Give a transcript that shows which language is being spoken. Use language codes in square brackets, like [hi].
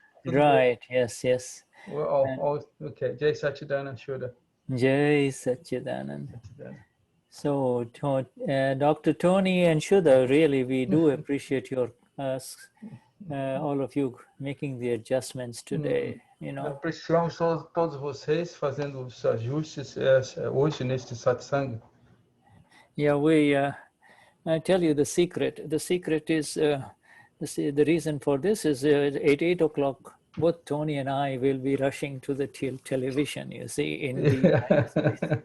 [en] Right. Yes. We're all okay. Jai Sachidanand, Shuddha. Jai Sachidanand. So, Dr. Tony and Shuddha, really, we do appreciate your all of you making the adjustments today. [pt] Apreciamos todos vocês fazendo os ajustes hoje neste satsang. [en] Yeah, I tell you the secret. The secret is the reason for this is at 8 o'clock. Both Tony and I will be rushing to the television, you see, in the United States.